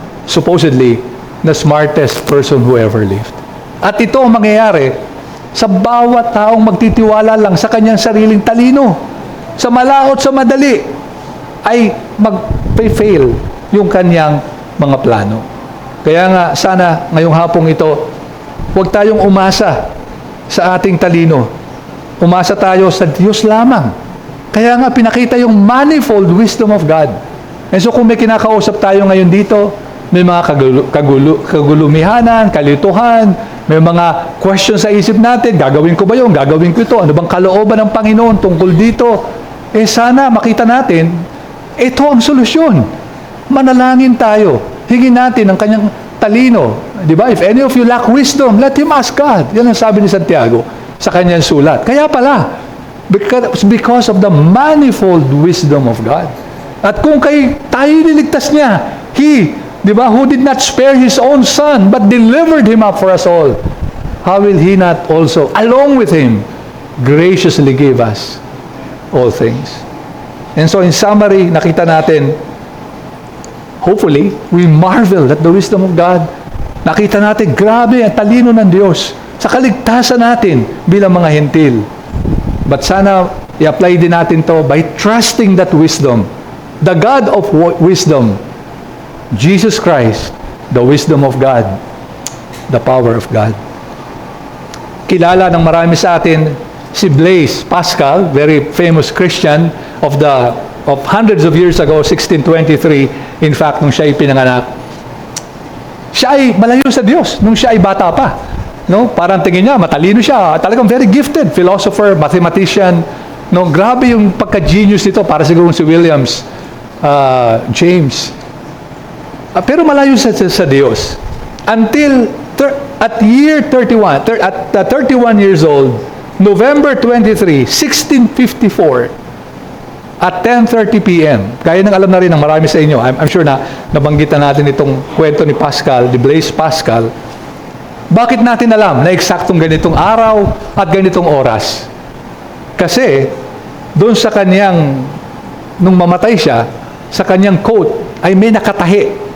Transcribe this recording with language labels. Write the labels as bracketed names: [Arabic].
[English] Supposedly, the smartest person who ever lived. [Filipino] At ito ang mangyayari sa bawat taong magtitiwala lang sa kanyang sariling talino. Sa malaot, sa madali, ay mag-fail yung kanyang mga plano. Kaya nga, sana ngayong hapong ito, huwag tayong umasa sa ating talino. Umasa tayo sa Diyos lamang. Kaya nga, pinakita yung [English] manifold wisdom of God. And so, [Filipino] kung may kinakausap tayo ngayon dito, may mga kagulumihanan, kalituhan, may mga questions sa isip natin, gagawin ko ba yun? Gagawin ko ito? Ano bang kalooban ng Panginoon tungkol dito? Sana makita natin, ito ang solusyon. Manalangin tayo. Hingin natin ang kanyang talino. Di ba? [English] If any of you lack wisdom, let him ask God. [Filipino] Yan ang sabi ni Santiago sa kanyang sulat. Kaya pala, [English] because of the manifold wisdom of God. [Filipino] At kung tayo niligtas niya, di ba, [English] who did not spare His own Son, but delivered Him up for us all, how will He not also, along with Him, graciously give us all things? And so in summary, [Filipino] nakita natin, [English] hopefully, we marvel at the wisdom of God. [Filipino] Nakita natin, grabe ang talino ng Diyos sa kaligtasan natin bilang mga hentil. [English] But [Filipino] sana i-apply din natin [English] to by trusting that wisdom. The God of wisdom, Jesus Christ, the wisdom of God, the power of God. [Filipino] Kilala ng marami sa atin si Blaise Pascal, [English] very famous Christian of hundreds of years ago, [Filipino] 1623. [English] In fact, [Filipino] nung siya ay pinanganak, siya ay malayo sa Diyos nung siya ay bata pa. No? Parang tingin niya, matalino siya. Talagang [English] very gifted. Philosopher, mathematician. [Filipino] No? Grabe yung pagka-genius nito. Para siguro si Williams, James. Pero malayo sa Diyos. [English] Until at year 31, at 31 years old, November 23, 1654, at 10:30 p.m. [Filipino] Kaya nang alam na rin ng marami sa inyo. [English] I'm sure [Filipino] na nabanggitan natin itong kwento ni Pascal, ni Blaise Pascal. Bakit natin alam na eksaktong ganitong araw at ganitong oras? Kasi, doon sa kanyang, nung mamatay siya, sa kanyang coat, ay may nakatahi.